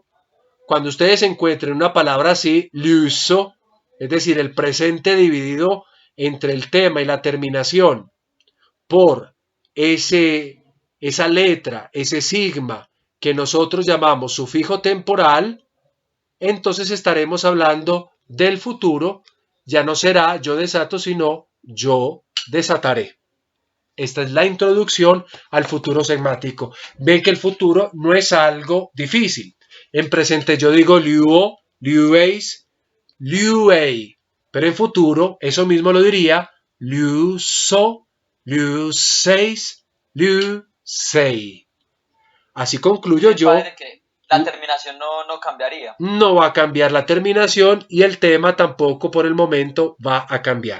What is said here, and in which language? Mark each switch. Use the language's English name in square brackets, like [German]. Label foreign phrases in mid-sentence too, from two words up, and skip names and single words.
[Spanish] Cuando ustedes encuentren una palabra así, luso, es decir, el presente dividido entre el tema y la terminación por esa letra, ese sigma que nosotros llamamos sufijo temporal, entonces estaremos hablando del futuro. Ya no será yo desato, sino yo desataré. Esta es la introducción al futuro sigmático. Ven que el futuro no es algo difícil. En presente yo digo [Greek] luo, lueis, luei. [Spanish] Pero en futuro eso mismo lo diría [Greek] luso, luseis, lusei. [Spanish] Así concluyo yo. Padre, que la terminación no cambiaría. No va a cambiar la terminación y el tema tampoco por el momento va a cambiar.